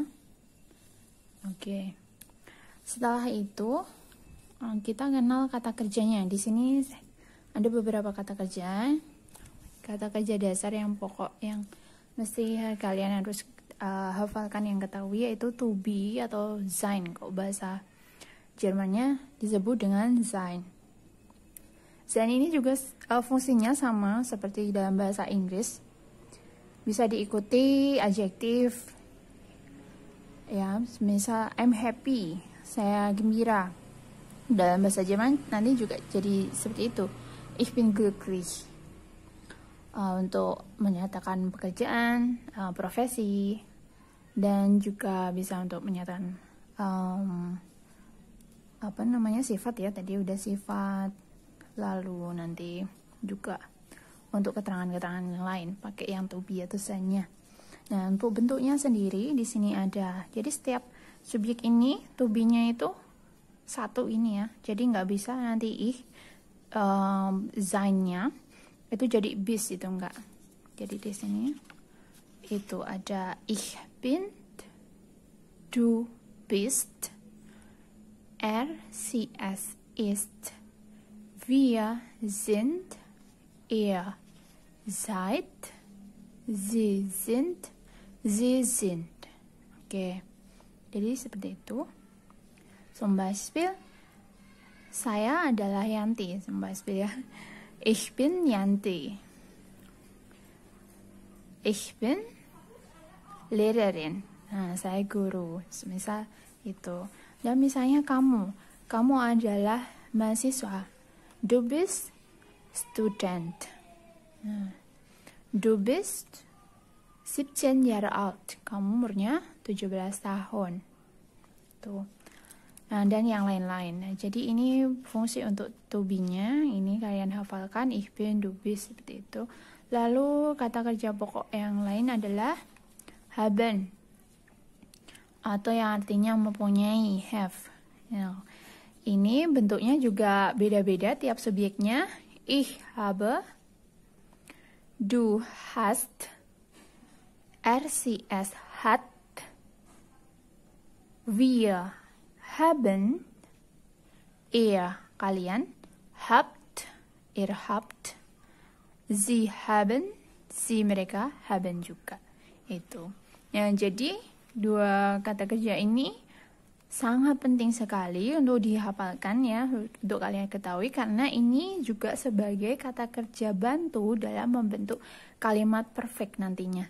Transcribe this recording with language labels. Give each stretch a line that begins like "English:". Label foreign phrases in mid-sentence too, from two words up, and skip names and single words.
Indonesian: Oke. Setelah itu kita kenal kata kerjanya. Di sini ada beberapa kata kerja. Kata kerja dasar yang pokok yang mesti kalian harus hafalkan, yang ketahui, yaitu
English: to be
Indonesian: atau sein. Kok bahasa Jermannya disebut dengan sein. Sein ini juga fungsinya sama seperti dalam bahasa Inggris. Bisa diikuti adjektif. Ya, misal
English: I'm happy,
Indonesian: saya gembira. Dalam bahasa Jerman nanti juga jadi seperti itu.
German: Ich bin glücklich.
Indonesian: Untuk menyatakan pekerjaan, profesi, dan juga bisa untuk menyatakan sifat ya. Tadi udah sifat, lalu nanti juga untuk keterangan-keterangan yang lain pakai yang
English: to be
Indonesian: atau sein-nya. Nah, untuk bentuknya sendiri di sini ada. Jadi setiap subjek ini
English: to be-
Indonesian: nya itu satu ini ya. Jadi nggak bisa nanti sein-nya itu jadi bis, itu enggak. Jadi di sini itu ada
German: ich bin, du bist, sie es ist, wir sind, ihr seid, sie sind, sie sind.
Indonesian: Oke. Jadi seperti itu.
German: Zum Beispiel,
Indonesian: saya adalah Yanti.
German: Zum Beispiel ya. Ich bin Yanti. Ich bin Lehrerin.
Indonesian: Nah, saya guru. Misal itu. Dan misalnya kamu adalah mahasiswa.
German: Du bist Student. Nah, du bist 17 Jahre alt.
Indonesian: Kamu umurnya 17 tahun. Tuh. Nah, dan yang lain-lain. Nah, jadi ini fungsi untuk
English: to be-
Indonesian: nya. Ini kalian hafalkan,
German: ich bin, du bist,
Indonesian: seperti itu. Lalu kata kerja pokok yang lain adalah haben, atau yang artinya mempunyai, have. Nah, ini bentuknya juga beda-beda tiap subjeknya.
German: Ich habe, du hast, sie es hat, wir haben, kalian, habt, habt, sie haben,
Indonesian: mereka, haben juga. Itu. Ya, jadi dua kata kerja ini sangat penting sekali untuk dihafalkan ya, untuk kalian ketahui, karena ini juga sebagai kata kerja bantu dalam membentuk kalimat perfect nantinya.